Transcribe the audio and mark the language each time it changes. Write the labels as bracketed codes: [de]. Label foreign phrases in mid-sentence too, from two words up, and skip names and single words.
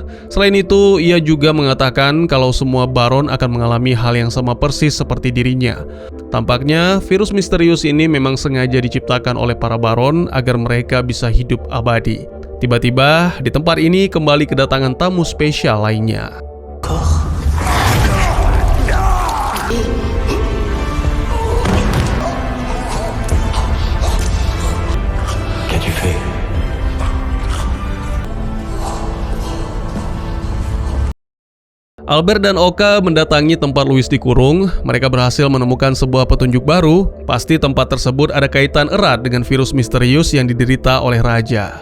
[id] Selain itu, ia juga mengatakan kalau semua baron akan mengalami hal yang sama persis seperti dirinya. Tampaknya, virus misterius ini memang sengaja diciptakan oleh para baron agar mereka bisa hidup abadi. Tiba-tiba, di tempat ini kembali kedatangan tamu spesial lainnya. [fr] Qu'as-tu fait? [id] Albert dan Oka mendatangi tempat Louis dikurung. Mereka berhasil menemukan sebuah petunjuk baru. Pasti tempat tersebut ada kaitan erat dengan virus misterius yang diderita oleh raja.